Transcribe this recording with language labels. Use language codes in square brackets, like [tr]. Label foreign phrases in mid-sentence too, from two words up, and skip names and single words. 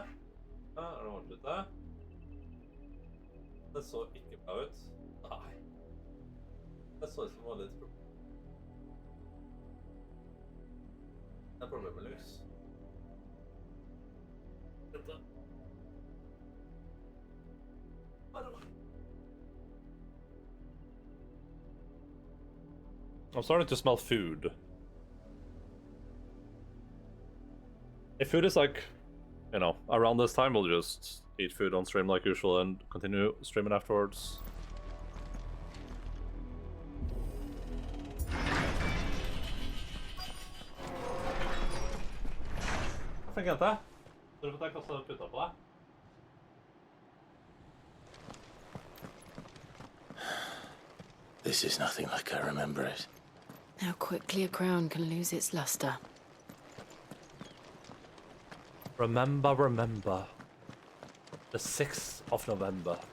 [no] Ja, er det ordnet det? Det så ikke bra ut. Nei. Det så ut som det var litt problem. Det er problem med Lux. Dette. [en] I'm starting to smell food. If food is like, you know, around this time, we'll just eat food on stream like usual and continue streaming afterwards. [no] Hvorfor ikke dette? Tror du at jeg kastet putta på deg? [en] This is nothing like I remember it. How quickly a crown can lose its luster. Remember, remember. The 6th of November.